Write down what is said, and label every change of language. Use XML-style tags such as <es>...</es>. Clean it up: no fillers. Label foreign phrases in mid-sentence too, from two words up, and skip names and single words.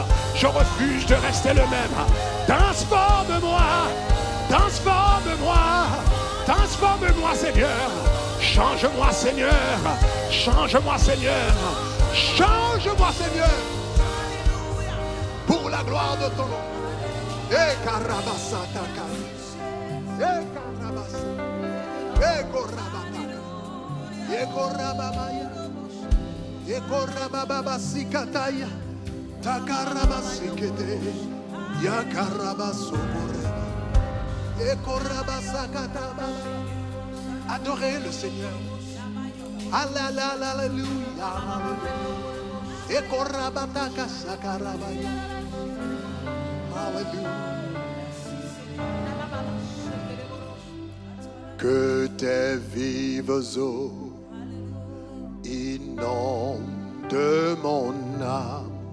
<fr>Je refuse de rester le même. Transforme-moi. Transforme-moi. Transforme-moi, Seigneur. Change-moi, Seigneur. Change-moi, Seigneur. Change-moi, Seigneur. Pour la gloire de ton nom. Et Karabasa Takari. Et Karabasa. Et Korabaka. Et Korababaya. Et Korabababasi-kataya. Takarabasi-kete. Yakarabaso-koreba. Et Korabasa-kataba. Adorez le Seigneur. Alléluia. Et Korabata Sakarabaya. Alléluia. Que tes vives eaux inondent mon âme.</fr>